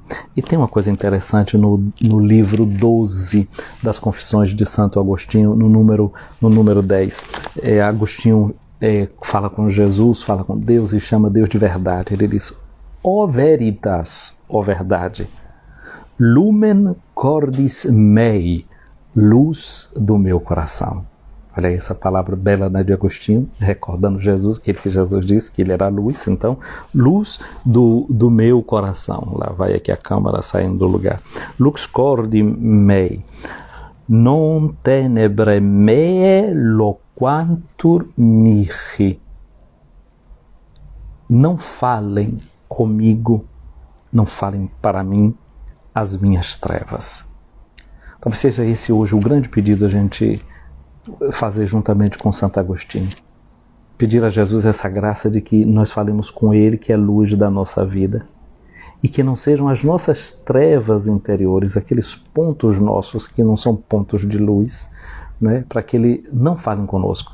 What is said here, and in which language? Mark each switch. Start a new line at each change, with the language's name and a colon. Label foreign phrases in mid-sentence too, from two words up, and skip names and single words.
Portuguese: E tem uma coisa interessante no livro 12 das confissões de Santo Agostinho, no número 10. Agostinho fala com Jesus, fala com Deus e chama Deus de verdade. Ele diz: ó veritas, ó verdade,
Latin: lumen cordis mei,
Portuguese: luz do meu coração. Olha aí essa palavra bela, né, de Agostinho, recordando Jesus, que Jesus disse que ele era a luz. Então, luz do meu coração. Lá vai aqui a câmera saindo do lugar.
Latin: Lux cordi mei, non tenebre mea loquantur mihi.
Portuguese: Não falem comigo, não falem para mim as minhas trevas. Talvez seja esse hoje o grande pedido a gente fazer juntamente com Santo Agostinho. Pedir a Jesus essa graça de que nós falemos com Ele, que é luz da nossa vida, e que não sejam as nossas trevas interiores, aqueles pontos nossos que não são pontos de luz, né, para que Ele não fale conosco.